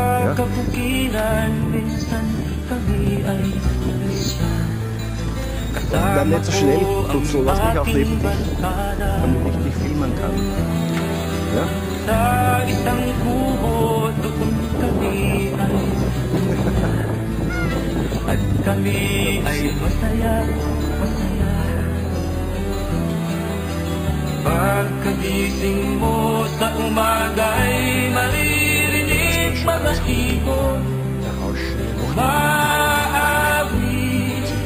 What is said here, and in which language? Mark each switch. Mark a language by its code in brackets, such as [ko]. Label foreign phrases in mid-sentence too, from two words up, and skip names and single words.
[de] Dann nicht so schnell und so, lass mich auch neben dich, damit ich dich filmen kann. Ja? [tl] At kami ay masaya, masaya. Pagkagising mo sa umaga'y maririnig mga ibon umaawit.